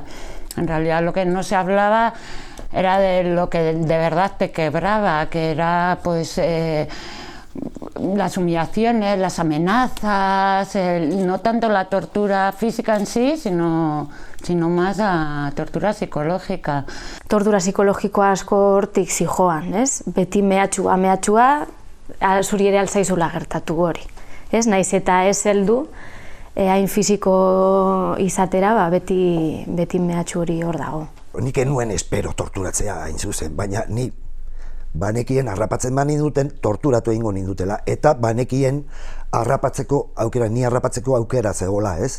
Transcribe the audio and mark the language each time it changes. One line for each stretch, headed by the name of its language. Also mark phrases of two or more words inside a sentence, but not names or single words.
Spanish: En realidad lo que no se hablaba era de lo que de verdad te quebraba, que era pues las humillaciones, las amenazas, no tanto la tortura física en sí, sino más la tortura psicológica.
Basque: Tortura psikologikoa asko hortik zijoan, ez? Beti mehatxua, zuri ere altzaizula gertatu hori. Ez, naiz eta ez heldu, hain fisiko izatera, beti mehatxu hori hor dago. Nik enuen espero torturatzea hain zuzen, baina ni banekien harrapatzen ninduten, torturatu egingo nindutela, eta banekien ni harrapatzeko aukera zegoela, ez?